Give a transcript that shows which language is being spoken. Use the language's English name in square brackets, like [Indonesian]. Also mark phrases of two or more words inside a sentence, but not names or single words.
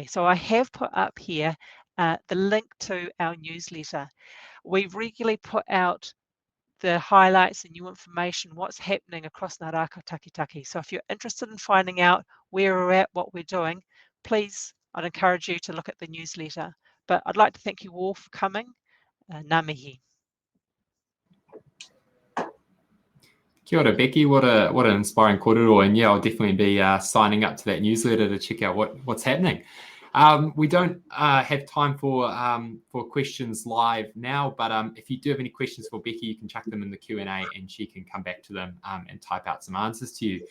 [English] So I have put up here the link to our newsletter. We regularly put out the highlights and new information, what's happening across Ngā Rākau Taketake. So if you're interested in finding out where we're at, what we're doing, please, I'd encourage you to look at the newsletter. But I'd like to thank you all for coming. [Māori] Ngā mihi. Kia ora, Beccy. [English] What an inspiring kōrero. And yeah, I'll definitely be signing up to that newsletter to check out what's happening. We don't have time for questions live now, but if you do have any questions for Beccy, you can chuck them in the Q&A and she can come back to them and type out some answers to you.